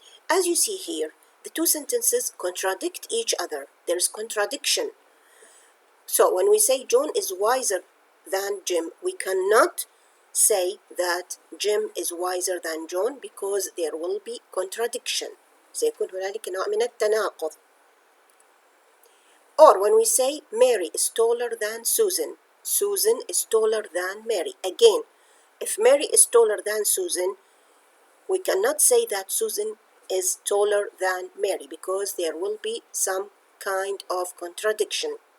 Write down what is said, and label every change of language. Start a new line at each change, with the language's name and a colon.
English: As you see here, the two sentences contradict each other. There's contradiction. So when we say John is wiser than Jim, we cannot say that Jim is wiser than John because there will be contradiction.
Arabic: سيكون هنالك نوع من التناقض.
English: Or when we say Mary is taller than Susan, Susan is taller than Mary. Again, if Mary is taller than Susan, we cannot say that Susan is taller than Mary because there will be some kind of contradiction.